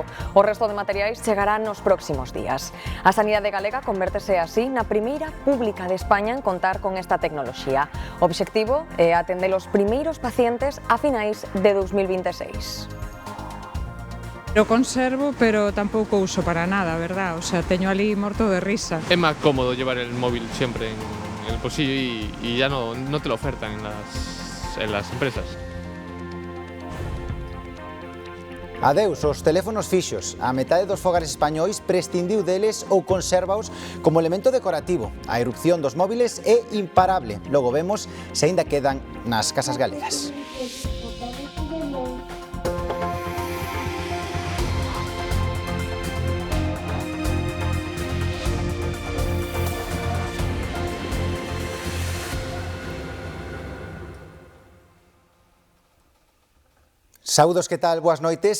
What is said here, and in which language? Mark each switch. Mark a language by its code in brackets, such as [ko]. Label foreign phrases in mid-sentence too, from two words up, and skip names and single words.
[gl] O resto de materiais chegará nos próximos días. A sanidade galega convértese así na primeira pública de España en contar con esta tecnoloxía. O obxectivo é atender os primeiros pacientes a finais de 2026. [es] Lo conservo, pero [gl] tampouco uso [es] para nada, verdad? O sea, [gl] teño ali morto de risa. [es] Es más cómodo llevar el móvil siempre en el bolsillo y ya no te lo ofertan en las empresas. [gl] Adeus os teléfonos fixos. A metade dos fogares españois prescindiu deles ou consérvaos como elemento decorativo. A erupción dos móviles é imparable. Logo vemos se aínda quedan nas casas galegas. Saúdos, que tal? Boas noites.